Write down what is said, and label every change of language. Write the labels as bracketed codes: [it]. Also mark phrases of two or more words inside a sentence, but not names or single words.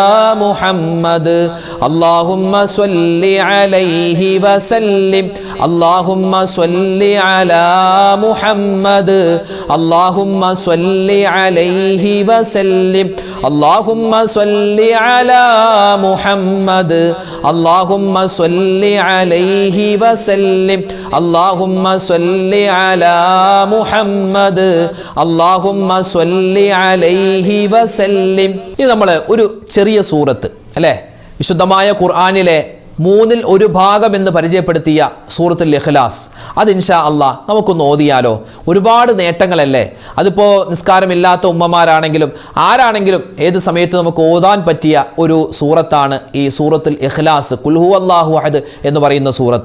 [ar] محمد اللهم صل عليه وسلم اللهم صل على محمد اللهم صل عليه وسلم اللهم صل على محمد اللهم صل عليه وسلم اللهم صل على محمد اللهم صل عليه وسلم. [ml] ഇത് നമ്മൾ ഒരു ചെറിയ സൂറത്ത് അല്ലേ, വിശുദ്ധമായ ഖുർആനിലെ മൂന്നിൽ ഒരു ഭാഗം എന്ന് പരിചയപ്പെടുത്തിയ സൂറത്തുൽ ഇഖ്ലാസ്, അത് [ar] إن شاء الله [ml] നമുക്കൊന്ന് ഓതിയാലോ. ഒരുപാട് നേട്ടങ്ങളല്ലേ, അതിപ്പോൾ നിസ്കാരമില്ലാത്ത ഉമ്മമാരാണെങ്കിലും ആരാണെങ്കിലും ഏത് സമയത്ത് നമുക്ക് ഓതാൻ പറ്റിയ ഒരു സൂറത്താണ് ഈ സൂറത്തുൽ ഇഖ്ലാസ്, [ar] قل هو الله أحد [ml] എന്ന് പറയുന്ന സൂറത്ത്.